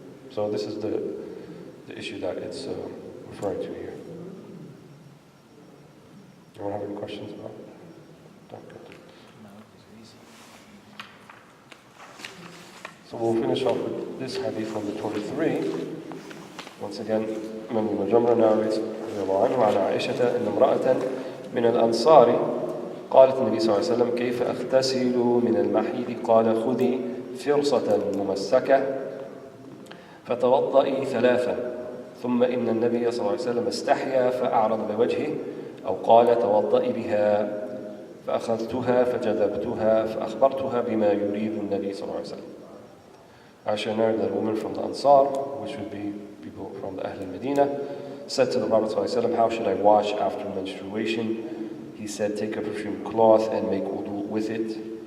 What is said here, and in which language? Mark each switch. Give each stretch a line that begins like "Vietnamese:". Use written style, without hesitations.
English: So this is the issue that it's referring to here. Anyone have any questions about it? So we'll finish off with this hadith number 23. Once again, Imam Mujamra narrates,
Arabic: عن عائشة أن امرأة من الأنصار قالت النبي صلى الله عليه وسلم كيف أغتسل من المحيض؟ قال خذي فرصة ممسكة فتوضئي ثلاثا ثم إن النبي صلى الله عليه وسلم استحيا فأعرض بوجهه أو قال توضئي بها فأخذتها فجذبتها فأخبرتها بما يريد النبي صلى الله عليه وسلم.
English: Aisha narrated that a woman from the Ansar, which would be people from the Ahl al-Medina, said to the Prophet ﷺ, how should I wash after menstruation? He said, take a perfumed cloth and make wudu with it.